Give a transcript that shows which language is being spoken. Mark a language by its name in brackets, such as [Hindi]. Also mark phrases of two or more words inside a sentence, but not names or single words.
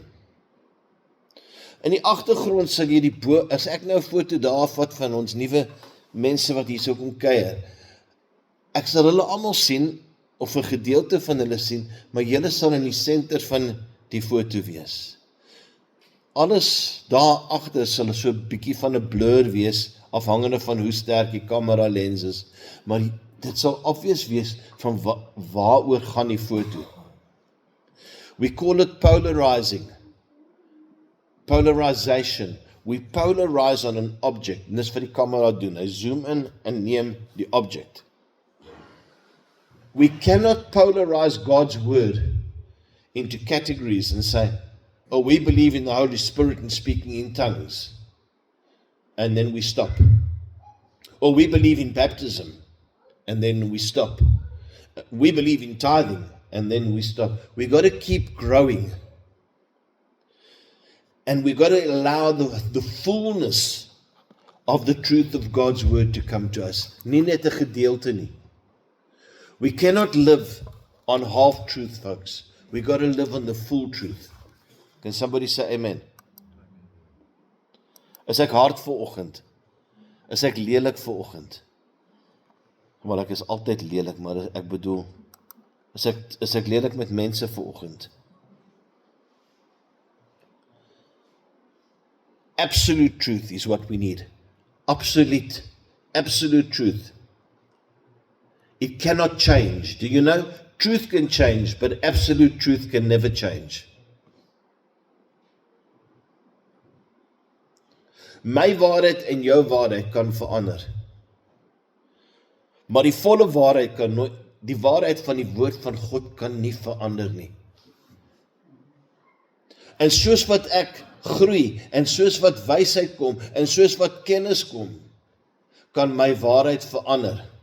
[Afrikaans] In die agtergrond sal jy as ek nou 'n foto daar vat van ons nuwe mense wat hier so kom kuier, ek sal hulle almal sien, of 'n gedeelte van hulle sien, maar julle sal in die senter van die foto wees. Alles daar agter sal so 'n bietjie van 'n blur wees, afhangende van hoe sterk die kamera lens is, maar dit sal obvious wees van waaroor gaan die foto. [English] We call it polarization. We polarize on an object. [Afrikaans] En dis wat die kamera doen. Hy [English] zoom in [Afrikaans] en neem die object. [English] We cannot polarize God's word into categories and say, oh, we believe in the Holy Spirit and speaking in tongues. And then we stop. Or we believe in baptism, and then we stop. We believe in tithing, and then we stop. We got to keep growing. And we got to allow the fullness of the truth of God's word to come to us. [Afrikaans] Nie net 'n gedeelte nie. [English] We cannot live on half truth, folks. We got to live on the full truth. Can somebody say amen? [Afrikaans] Is ek hard vanoggend? Is ek lelik vanoggend? Maar ek is altyd lelik, maar ek bedoel, is ek lelik met mense vanoggend? [English] Absolute truth is what we need. Absolute truth. It cannot change. Do you know? Truth can change, but absolute truth can never change. [Afrikaans] My waarheid en jou waarheid kan verander. Maar die volle waarheid kan nooit, die waarheid van die woord van God kan nie verander nie. En soos wat ek groei, en soos wat wysheid kom, en soos wat kennis kom, kan my waarheid verander.